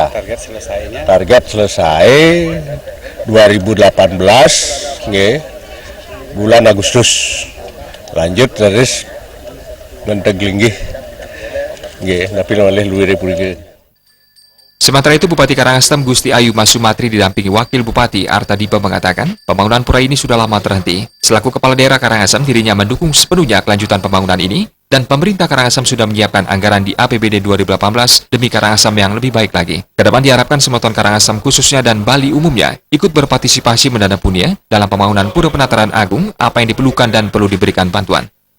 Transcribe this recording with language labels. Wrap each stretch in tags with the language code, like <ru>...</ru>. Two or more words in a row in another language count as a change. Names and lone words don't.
<id>Target selesainya? Target selesai 2018, bulan Agustus. Lanjut terus Gendak Linggih, tapi oleh luar Republik. Sementara itu, Bupati Karangasem Gusti Ayu Masumatri didampingi Wakil Bupati Arta Dipa mengatakan, pembangunan pura ini sudah lama terhenti. Selaku Kepala Daerah Karangasem, dirinya mendukung sepenuhnya kelanjutan pembangunan ini, dan pemerintah Karangasem sudah menyiapkan anggaran di APBD 2018 demi Karangasem yang lebih baik lagi. Kedepan diharapkan Semeton Karangasem khususnya dan Bali umumnya ikut berpartisipasi mendanainya dalam pembangunan Pura Penataran Agung apa yang diperlukan dan perlu diberikan bantuan.</id>